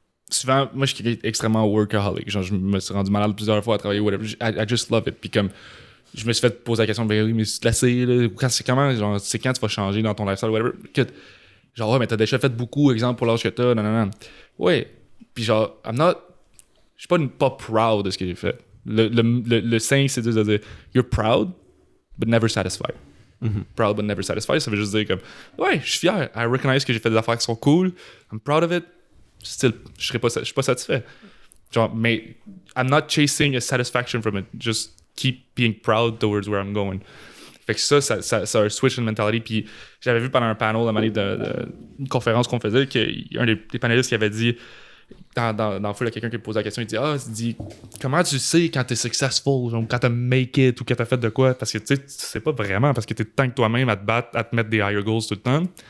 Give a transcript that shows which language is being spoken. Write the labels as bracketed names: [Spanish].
[French] Souvent, moi, je suis extrêmement workaholic. Genre, je me suis rendu malade plusieurs fois à travailler, whatever. [English] I just love it. [French] Puis comme... Je me suis fait poser la question, ben oui, mais c'est lassé, là. C'est comment, genre, c'est quand tu vas changer dans ton lifestyle, whatever. Genre, ouais, mais t'as déjà fait beaucoup, exemple, pour l'âge que t'as, non. Ouais. Puis genre, je suis pas proud de ce que j'ai fait. Le saying, c'est de dire, [English] you're proud, but never satisfied. Proud, but never satisfied. [French] Ça veut juste dire comme, ouais, je suis fier. [English] I recognize [French] que j'ai fait des affaires qui sont cool. [English] I'm proud of it. [French] Still, je suis pas satisfait. Genre, mais [English] I'm not chasing a satisfaction from it. Just keep being proud towards where I'm going. [French] Fait que ça a un [English] switch in mentality. [French] Puis j'avais vu pendant un panel une conférence qu'on faisait, qu'il y a un des panélistes qui avait dit dans le fond, il y a quelqu'un qui pose la question, il dit comment tu sais quand t'es successful, genre, quand t'as make it ou quand t'as fait de quoi? Parce que tu sais pas vraiment, parce que t'es tant que toi-même à te battre, à te mettre des higher goals tout le temps.